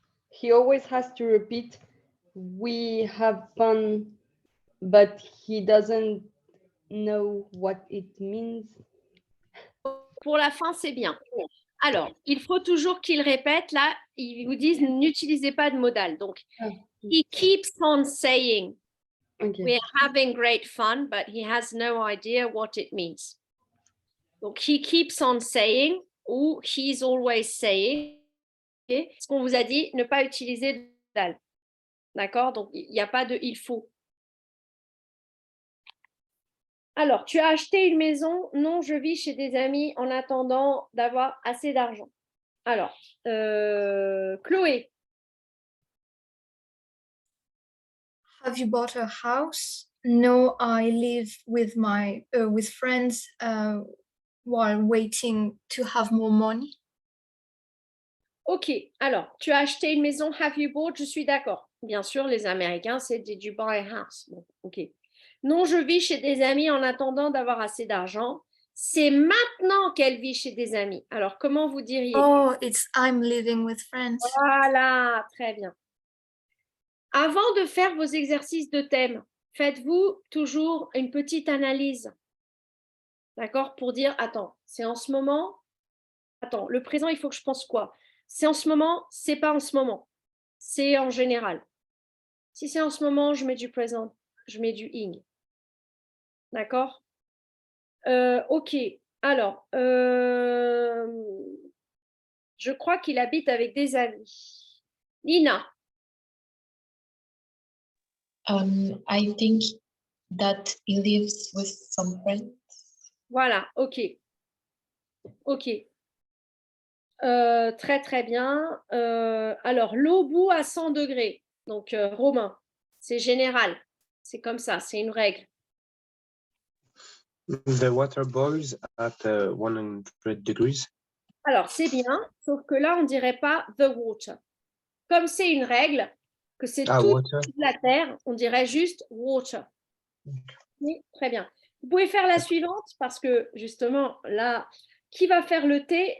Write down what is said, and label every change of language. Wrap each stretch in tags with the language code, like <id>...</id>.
<en>He always has to repeat, we have fun, but he doesn't know what it means.</en> <fr>Pour la fin, c'est bien. Alors, il faut toujours qu'il répète. Là, ils vous disent, n'utilisez pas de modal. Donc,</fr> <en>he keeps on saying, we're having great fun, but he has no idea what it means. Donc, he keeps on saying ou he's always saying. Okay.</en> <fr>Ce qu'on vous a dit, ne pas utiliser de modal. D'accord? Donc, il n'y a pas de il faut. Alors, tu as acheté une maison? Non, je vis chez des amis en attendant d'avoir assez d'argent. Alors, Chloé.</fr> <en>Have you bought a house? No, I live with my with friends while waiting to have more money.</en> <fr>Ok, alors, tu as acheté une maison,</fr> <en>have you bought?</en> <fr>Je suis d'accord. Bien sûr, les Américains, c'est</fr> <en>did you buy a house?</en> <fr>Bon, ok. Non, je vis chez des amis en attendant d'avoir assez d'argent. C'est maintenant qu'elle vit chez des amis. Alors, comment vous diriez?</fr> <en>Oh, it's I'm living with friends.</en> <fr>Voilà, très bien. Avant de faire vos exercices de thème, faites-vous toujours une petite analyse. D'accord? Pour dire, attends, c'est en ce moment? Attends, le présent, il faut que je pense quoi? C'est en ce moment, c'est pas en ce moment. C'est en général. Si c'est en ce moment, je mets du présent, je mets du ing. D'accord? Ok. Alors, je crois qu'il habite avec des amis. Nina.</fr> <en>I think that he lives with some friends.</en> <fr>Voilà, ok. Ok. Très, très bien. Alors, l'eau bout à 100 degrés. Donc, Romain, c'est général. C'est comme ça, c'est une règle.</fr> <en>The water boils at 100 degrees.</en> <fr>Alors, c'est bien, sauf que là, on ne dirait pas</fr> <en>the water.</en> <fr>Comme c'est une règle, que c'est toute</fr> <en>Water.</en> <fr>la terre, on dirait juste water. Oui, très bien. Vous pouvez faire la suivante parce que justement, là, qui va faire le thé?</fr>